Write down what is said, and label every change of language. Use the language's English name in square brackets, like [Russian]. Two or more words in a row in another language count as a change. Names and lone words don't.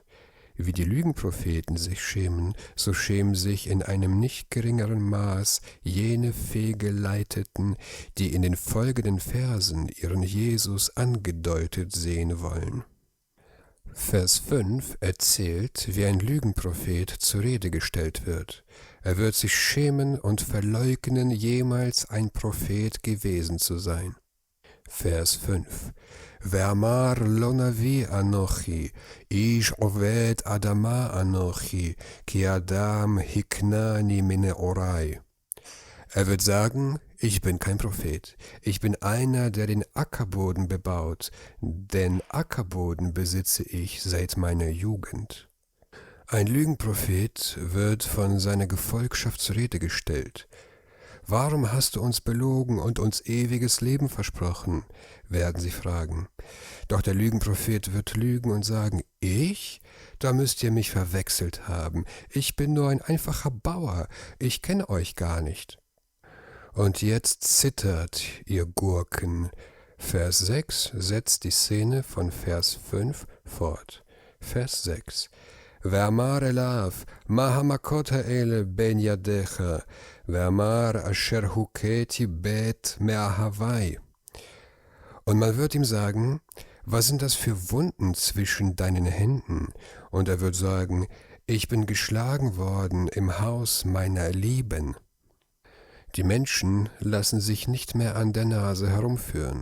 [German] Wie die Lügenpropheten sich schämen, so schämen sich in einem nicht geringeren Maß jene Fehlgeleiteten, die in den folgenden Versen ihren Jesus angedeutet sehen wollen. Vers 5 erzählt, wie ein Lügenprophet zur Rede gestellt wird. Er wird sich schämen und verleugnen, jemals ein Prophet gewesen zu sein. [Hebrew] Vers 5 ואמר לא נביא אנוכי, איש עובד אדמה אנוכי, כי אדם הקנני מנעורי. [German] Er wird sagen: Ich bin kein Prophet, ich bin einer, der den Ackerboden bebaut, denn Ackerboden besitze ich seit meiner Jugend. Ein Lügenprophet wird von seiner Gefolgschaft zur Rede gestellt. Warum hast du uns belogen und uns ewiges Leben versprochen? Werden sie fragen. Doch der Lügenprophet wird lügen und sagen: Ich? Da müsst ihr mich verwechselt haben. Ich bin nur ein einfacher Bauer, ich kenne euch gar nicht. Und jetzt zittert ihr Gurken. Vers 6 setzt die Szene von Vers 5 fort. [Hebrew] Vers 6 ואמר אליו, מה המכות האלה בין ידיך? ואמר, אשר הוכיתי בית מאהבי. [German] Und man wird ihm sagen: was sind das für Wunden zwischen deinen Händen? Und er wird sagen, ich bin geschlagen worden im Haus meiner Lieben. Die Menschen lassen sich nicht mehr an der Nase herumführen.